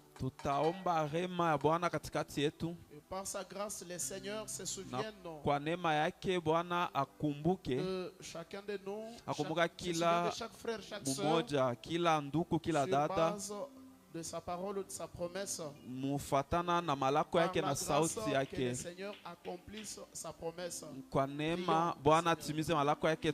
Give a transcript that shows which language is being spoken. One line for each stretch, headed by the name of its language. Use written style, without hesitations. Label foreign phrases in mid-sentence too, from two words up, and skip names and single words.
Swahili: Tutaomba rehema ya Bwana katikati yetu.
French: Et par sa grâce, le Seigneur se souvienne
Swahili: kwa neema yake Bwana akumbuke
French: de chacun de nous,
Swahili: akumbuka kila mmoja, kila ndugu, kila dada,
French: de sa parole ou de sa promesse,
Swahili: mufatana na malako yake na sauti yake. Kwa neema Bwana atimize malako yake.